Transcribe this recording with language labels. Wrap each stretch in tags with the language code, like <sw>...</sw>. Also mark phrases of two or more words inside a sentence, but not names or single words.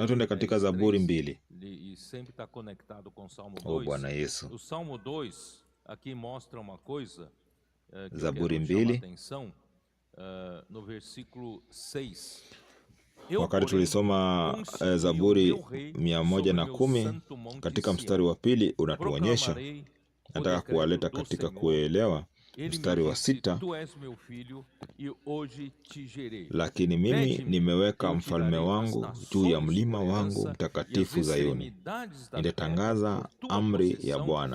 <sw>Na tuende katika Zaburi 2.</sw> <pt>e sempre está conectado com o Salmo O 2.</pt> <sw>Bwana Yesu.</sw> <pt>O Salmo 2 aqui mostra uma coisa que eu</pt> <sw>Zaburi</sw> <pt>quero chamar a</pt> <sw>2,</sw> <pt>atenção no versículo 6.</pt> <sw>wakati tulisoma Zaburi 110 katika mstari wa pili unatuonyesha, nataka kuwaleta katika kuelewa mstari wa 6, lakini mimi nimeweka mfalme wangu juu ya mlima wangu mtakatifu Zayuni, nitatangaza amri ya Bwana.</sw>